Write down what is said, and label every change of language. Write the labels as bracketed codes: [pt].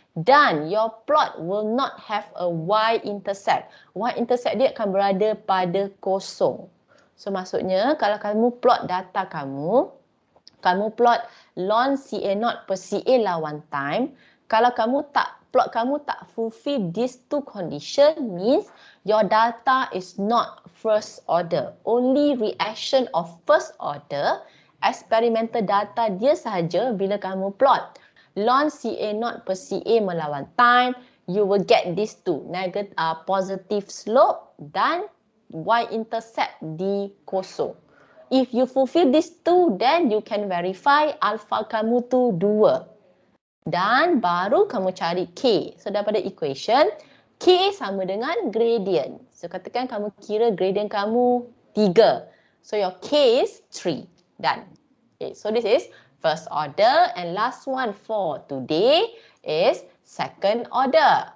[en] Dan your plot will not have a y-intercept. [ms] Y-intercept dia akan berada pada kosong. So maksudnya kalau kamu plot data kamu plot ln CA0 per CA lawan time. Kalau plot kamu tak fulfill [en] these two condition, means your data is not first order. Only reaction of first order, experimental data [ms] dia sahaja bila kamu [en] plot ln CA0 per CA melawan time, you will get these two, positive slope dan y-intercept [ms] di kosong. [en] If you fulfill these two, then you can verify alpha [ms] kamu tu [en] 2. [ms] Dan baru kamu cari K. So daripada equation, K sama dengan gradient. So katakan kamu kira gradient kamu 3. [en] So your K is 3. Done. Okay, so this is first order, and last one for today is second order.